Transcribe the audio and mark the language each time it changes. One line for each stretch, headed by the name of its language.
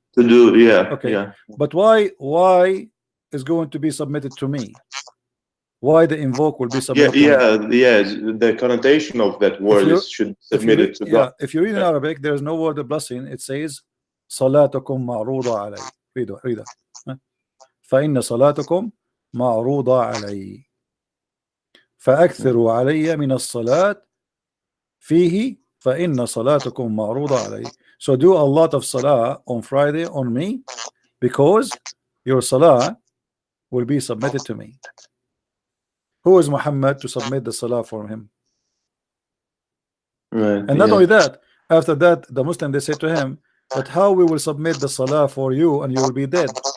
English: To do, yeah. Okay. Yeah. But why is going to be submitted to me? Why the invoke will be submitted to me? Yeah. The connotation of that word is should submit it to God. If you read in Arabic, there's no word of blessing. It says
Arabic: salatukum ma'ruda alay.
English: Read it.
Arabic: فإن صلاتكم معروضة علي فأكثروا علي من الصلاة فيه فإن صلاتكم معروضة علي.
English: So do a lot of salah on Friday on me, because your salah will be submitted to me. Who is Muhammad to submit the salah for him? Right. And not only that, after that, the Muslim, they say to him that how we will submit the salah for you and you will be dead.